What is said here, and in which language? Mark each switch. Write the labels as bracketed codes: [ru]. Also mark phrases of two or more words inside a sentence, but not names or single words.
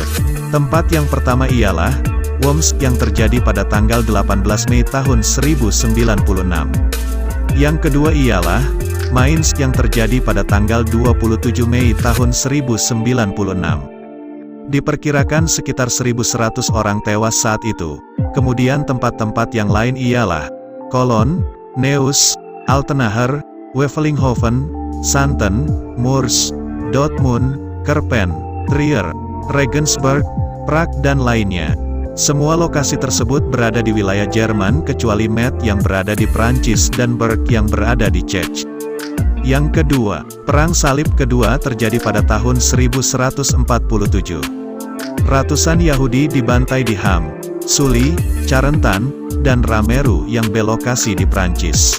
[id] Tempat yang pertama ialah Worms yang terjadi pada tanggal 18 Mei tahun 1096. Yang kedua ialah Mainz yang terjadi pada tanggal 27 Mei tahun 1096. Diperkirakan sekitar 1.100 orang tewas saat itu. Kemudian tempat-tempat yang lain ialah Cologne, Neuss, Altenacher, Wevelinghoven, Xanten, Moers, Dortmund, Kerpen, Trier, Regensburg, Prague dan lainnya. Semua lokasi tersebut berada di wilayah Jerman kecuali Metz yang berada di Prancis dan Berg yang berada di Czech. Yang kedua, Perang Salib kedua terjadi pada tahun 1147. Ratusan Yahudi dibantai di Ham, Sully, Carentan, dan Rameru yang berlokasi di Prancis.